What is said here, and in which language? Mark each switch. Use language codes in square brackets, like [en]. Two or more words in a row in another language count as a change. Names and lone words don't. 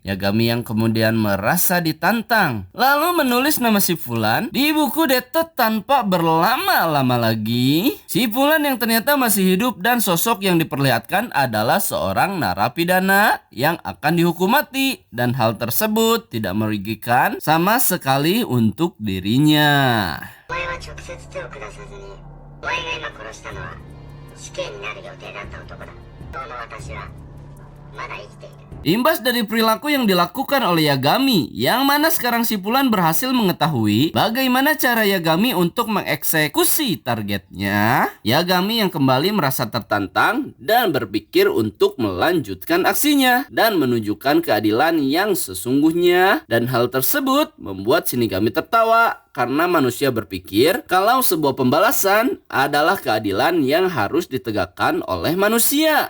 [id] Yagami yang kemudian merasa ditantang lalu menulis nama si Fulan di buku Death Note tanpa berlama-lama lagi. Si Fulan yang ternyata masih hidup dan sosok yang diperlihatkan adalah seorang narapidana yang akan dihukum mati, dan hal tersebut tidak merugikan sama sekali untuk dirinya. [ja] お前は直接手を下さずにお前が今殺したのは死刑になる予定だった男だ。当の私はまだ生きている。 [id] Imbas dari perilaku yang dilakukan oleh Yagami, yang mana sekarang si Fulan berhasil mengetahui bagaimana cara Yagami untuk mengeksekusi targetnya, Yagami yang kembali merasa tertantang dan berpikir untuk melanjutkan aksinya dan menunjukkan keadilan yang sesungguhnya, dan hal tersebut membuat Shinigami tertawa karena manusia berpikir kalau sebuah pembalasan adalah keadilan yang harus ditegakkan oleh manusia.